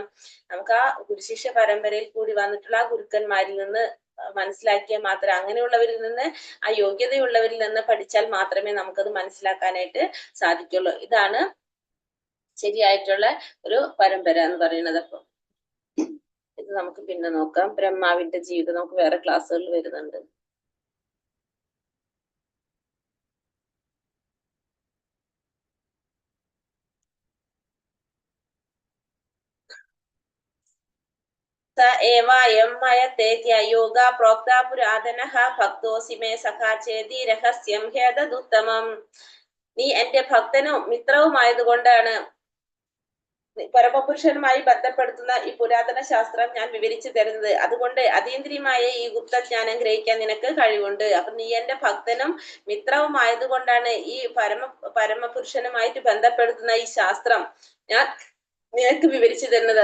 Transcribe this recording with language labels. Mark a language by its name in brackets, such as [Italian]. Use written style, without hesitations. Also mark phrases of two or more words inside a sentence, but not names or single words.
[Malayalam] നമുക്ക് ആ ഗുരുശിഷ്യ പരമ്പരയിൽ കൂടി വന്നിട്ടുള്ള ആ ഗുരുക്കന്മാരിൽ നിന്ന് മനസ്സിലാക്കിയാൽ മാത്രമേ, അങ്ങനെയുള്ളവരിൽ നിന്ന്, ആ യോഗ്യതയുള്ളവരിൽ നിന്ന് പഠിച്ചാൽ മാത്രമേ നമുക്കത് മനസ്സിലാക്കാനായിട്ട് സാധിക്കുള്ളൂ. ഇതാണ് ശരിയായിട്ടുള്ള ഒരു പരമ്പര എന്ന് പറയുന്നത്. അപ്പൊ ഇത് നമുക്ക് പിന്നെ നോക്കാം. ബ്രഹ്മാവിന്റെ ജീവിതം നമുക്ക് വേറെ ക്ലാസ്സുകളിൽ വരുന്നുണ്ട്. [Sanskrit] स एवायं मयतेत्य योगा प्रोक्ता पुरातनः भक्तोऽसि मे सखा चेति രഹസ്യം ഹേതദുത്തമം. [Malayalam] നീ എന്റെ ഭക്തനും മിത്രവുമായതുകൊണ്ടാണ് പരമപുരുഷനുമായി ബന്ധപ്പെടുത്തുന്ന ഈ പുരാതന ശാസ്ത്രം ഞാൻ വിവരിച്ചു തരുന്നത്. അതുകൊണ്ട് അതീന്ദ്രിയമായ ഈ ഗുപ്തജ്ഞാനം ഗ്രഹിക്കാൻ നിനക്ക് കഴിവുണ്ട്. അപ്പൊ നീ എന്റെ ഭക്തനും മിത്രവുമായതുകൊണ്ടാണ് ഈ പരമപുരുഷനുമായിട്ട് ബന്ധപ്പെടുത്തുന്ന ഈ ശാസ്ത്രം ഞാൻ നിനക്ക് വിവരിച്ചു തരുന്നത്.